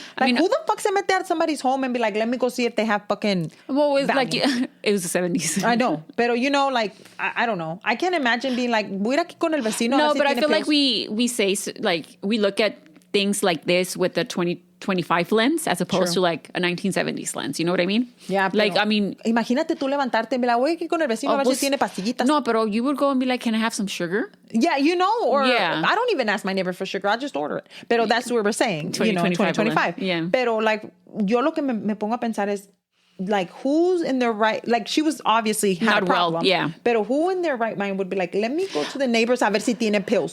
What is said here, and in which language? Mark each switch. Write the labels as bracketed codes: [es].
[en] Like, who the fuck [es] se mete [en] at somebody's home and be like, let me go see if they have fucking... Well, it was the 70s. I know. [es] Pero, [en] like, I don't know. I can't imagine being like, [es] voy aquí con el vecino. [en] No, but I feel like we say, like, we look at things like this with the 1925 lens as opposed to like a 1970s lens. You know what I mean? Yeah. Like, I mean... [es] Imagínate tú levantarte y me la voy aquí con el vecino a ver si tiene pastillitas. [en] No, [es] pero [en] you would go and be like, can I have some sugar? Yeah, you know, or I don't even ask my neighbor for sugar. I'll just order it. [es] Pero [en] that's what we're saying, 2025. Yeah. Pero like, [es] yo lo que me pongo a pensar es, [en] like, who's in their right... Like, she was obviously had a problem. Well, yeah. [es] Pero [en] who in their right mind would be like, let me go to the neighbors [es] a ver si tiene [en] pills.